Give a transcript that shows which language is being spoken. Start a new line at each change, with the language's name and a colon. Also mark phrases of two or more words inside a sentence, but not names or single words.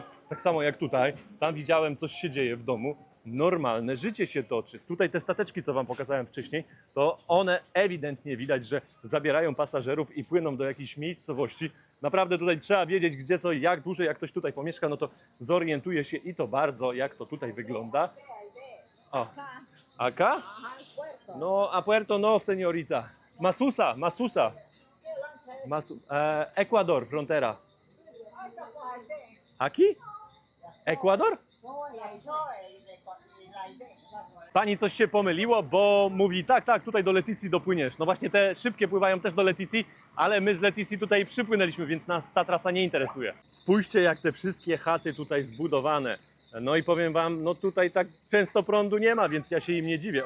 Polish: Tak samo jak tutaj, tam widziałem, coś się dzieje w domu. Normalne życie się toczy. Tutaj te stateczki, co wam pokazałem wcześniej, to one ewidentnie widać, że zabierają pasażerów i płyną do jakiejś miejscowości. Naprawdę tutaj trzeba wiedzieć, gdzie co i jak. Dłużej jak ktoś tutaj pomieszka, no to zorientuje się i to bardzo, jak to tutaj wygląda. O,
Spanish: acá? No, a Puerto no, señorita. Masusa. Ecuador, frontera. Aquí? Ecuador?
Polish: Pani coś się pomyliło, bo mówi, tak, tutaj do Leticji dopłyniesz. No właśnie te szybkie pływają też do Leticji, ale my z Leticji tutaj przypłynęliśmy, więc nas ta trasa nie interesuje. Spójrzcie, jak te wszystkie chaty tutaj zbudowane. No i powiem wam, no tutaj tak często prądu nie ma, więc ja się im nie dziwię.